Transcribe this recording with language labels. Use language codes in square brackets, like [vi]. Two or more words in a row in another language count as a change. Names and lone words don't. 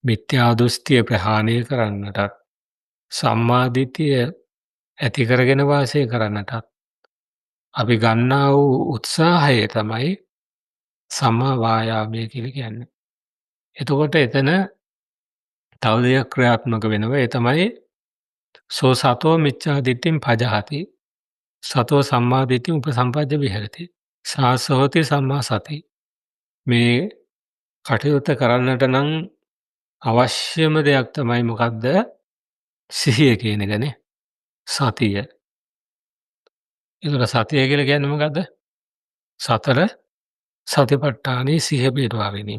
[si] මිත්‍යා දෘෂ්ටිය ප්‍රහාණය කරන්නටත් සම්මා දිට්ඨිය ඇති කරගෙන වාසය කරන්නටත් අපි ගන්නා වූ උත්සාහය තමයි සම්මා වායාමය කියලා කියන්නේ. එතකොට එතන තව දෙයක් ක්‍රියාත්මක වෙනවා. ඒ තමයි [pi] සෝ සතෝ මිච්ඡා දිට්ඨින් පජහති. සතෝ සම්මා දිට්ඨින් උපසම්පජ්ජ විහෙරති. සාස හෝති සම්මා සති. [si] මේ කටයුත්ත කරන්නට නම් අවශ්‍යම දෙයක් තමයි මොකක්ද? සිහිය කියන එකනේ. සතිය. ඒතර සතිය කියලා කියන්නේ මොකද්ද? සතර සතිපට්ඨානයේ සිහිය පිටවා ගැනීම.